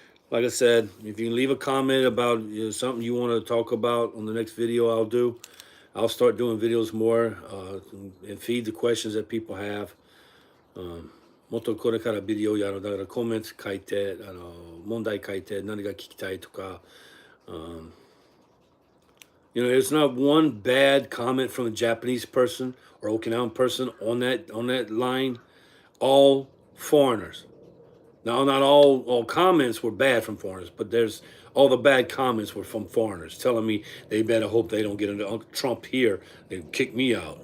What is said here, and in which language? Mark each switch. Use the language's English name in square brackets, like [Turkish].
[English] Like I said, if you can leave a comment about something you want to talk about on the next video, I'll do. I'll start doing videos more and feed the questions that people have. [Japanese] もっとこれからビデオやる。だからコメント書いて、問題書いて、何が聞きたいとか。 [English] There's not one bad comment from a Japanese person or Okinawan person on that line. All foreigners. Now, not all comments were bad from foreigners, but there's all the bad comments were from foreigners telling me they better hope they don't get into Uncle Trump here. They kick me out.